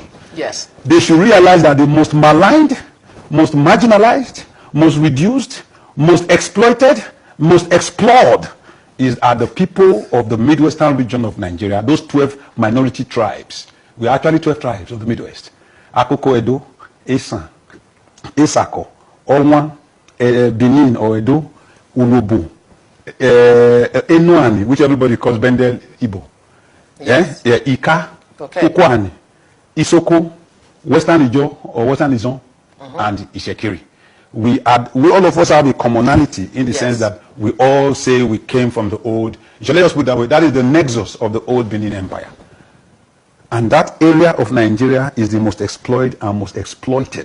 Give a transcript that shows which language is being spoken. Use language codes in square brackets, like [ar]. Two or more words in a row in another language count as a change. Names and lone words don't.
[en] yes, they should realize that the most maligned, most marginalized, most reduced, most exploited, most explored are the people of the Midwestern region of Nigeria, those 12 minority tribes. We are actually 12 tribes of the Midwest. Akoko Edo, Esan, Esako, Olwan, Benin or Edo, Ulobu, Enuani, which everybody calls Bendel Igbo. Yes. Ika, okay. Ukwani, Isoko, Western Ijo or Western Izon, and Ishekiri. We all of us have a commonality in the sense that we all say we came from the old, let us put it that way, that is the nexus of the old Benin Empire. And that area of Nigeria is the most exploited and most exploited.